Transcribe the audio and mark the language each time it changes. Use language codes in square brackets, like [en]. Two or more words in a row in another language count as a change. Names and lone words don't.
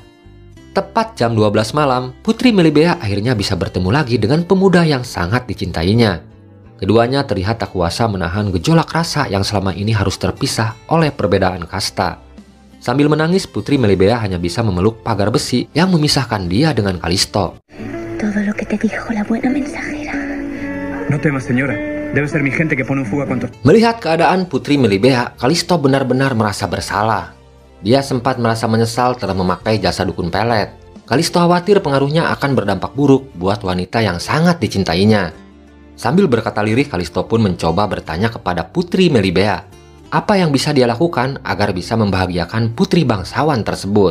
[id] Tepat jam 12 malam, Putri Melibea akhirnya bisa bertemu lagi dengan pemuda yang sangat dicintainya. Keduanya terlihat tak kuasa menahan gejolak rasa yang selama ini harus terpisah oleh perbedaan kasta. Sambil menangis, Putri Melibea hanya bisa memeluk pagar besi yang memisahkan dia dengan Kalisto. [es] Todo lo que te dijo la buena mensajera. No temas, señora. Debe ser mi gente que pone un fuego a cuantos... [id] Melihat keadaan Putri Melibea, Kalisto benar-benar merasa bersalah. Dia sempat merasa menyesal telah memakai jasa dukun pelet. Kalisto khawatir pengaruhnya akan berdampak buruk buat wanita yang sangat dicintainya. Sambil berkata lirih, Kalisto pun mencoba bertanya kepada Putri Melibea apa yang bisa dia lakukan agar bisa membahagiakan putri bangsawan tersebut.